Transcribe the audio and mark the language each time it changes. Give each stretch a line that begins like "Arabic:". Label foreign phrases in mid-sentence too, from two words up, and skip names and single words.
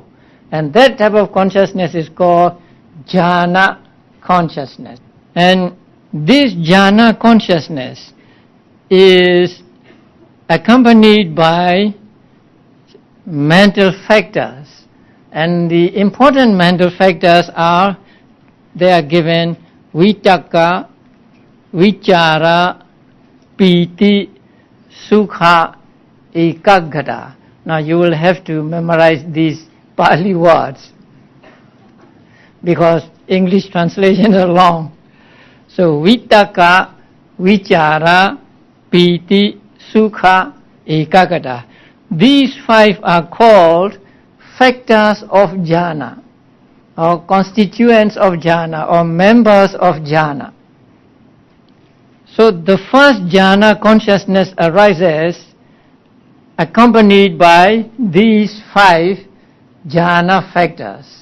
English: And that type of consciousness is called jhana consciousness. And this jhana consciousness is accompanied by mental factors. And the important mental factors are, they are given
Pali: vitakka, vicāra, pīti, sukha, ekaggatā.
English: Now you will have to memorize these Pali words because English translations are long.
Pali: So vitakka, vicāra, pīti, sukha, ekaggatā.
English: These five are called factors of jhana, or constituents of jhana, or members of jhana. So the first jhana consciousness arises accompanied by these five jhana factors.